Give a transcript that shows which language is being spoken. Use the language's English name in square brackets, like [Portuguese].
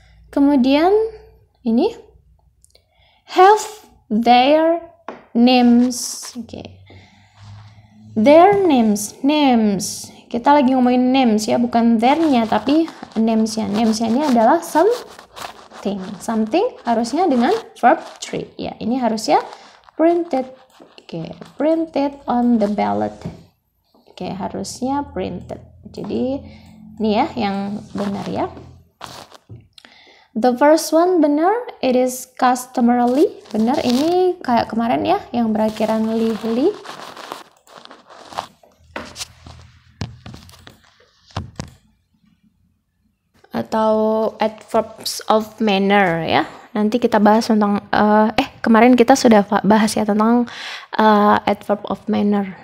[Indonesian] Kemudian ini [English] have their names. Oke. Their names. [Indonesian] Kita lagi ngomongin names ya, bukan their-nya tapi names-nya. Names-nya ini adalah something harusnya dengan verb 3. Ya, ini harusnya printed. [English] Oke, printed on the ballot. [Indonesian] Oke, harusnya printed. Jadi ini ya yang benar ya. [English] The first one benar, it is customarily. [Indonesian] Benar, ini kayak kemarin ya yang berakhiran li. Atau adverbs of manner ya. Nanti kita bahas tentang kemarin kita sudah bahas ya tentang adverb of manner.